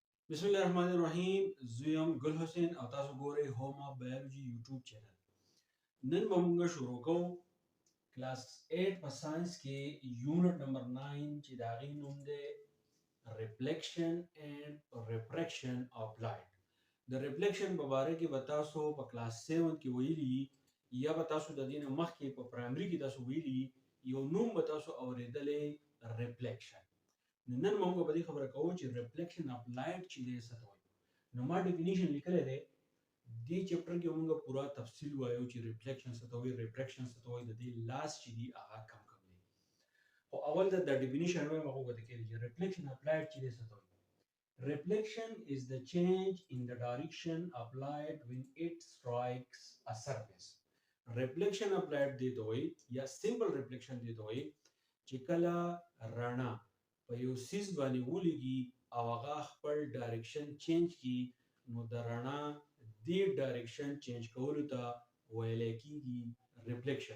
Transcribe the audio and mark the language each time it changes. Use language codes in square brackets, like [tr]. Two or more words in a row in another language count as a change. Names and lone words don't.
[ar] بسم الله الرحمن الرحیم. [ps] زویم ګل حسین او تاسو ګورئ هوم اف بایولوژي یوټیوب چینل. نن به موږ شروع کوو کلاس 8 په ساينس کې [en] unit number [ps] 9 چې د هغې نوم دی [en] reflection and refraction of light. [ps] د ریفلیکشن په باره کې به تاسو په کلاس 7 کې ویلي یا به تاسو د دې نه مخکې په پرایمري کې تاسو ویلي یو نوم به تاسو اورېدلی ریفلیکشن. نن موږ په دې خبره کوو چې [en] reflection of light [ps] چې دی څه ته وایي. نو ما ډیفینیشن لیکلی دی دې چپټر کې موږ پوره تفصیل وایو چې ریفلیکشن څه ته وایي، ریفریکشن څه ته وایي، د دې لاس چې دی هغه کم دی. خو اول د ډیفینیشن وایم هغه وکړه کې چې [en] reflection of light [ps] چې دی څه ته وایي. [en] Reflection is the change in the direction of light when it strikes a surface. Reflection of light [ps] دی ته وایي یا [en] simple reflection [ps] دی ته وایي چې کله رڼا په یو سیز باندې ولګي او هغه خپل [en] direction change [ps] کړي نو د رڼا دې [en] direction change [ps] کولو ته ویلی کېږي ریفلیکشن.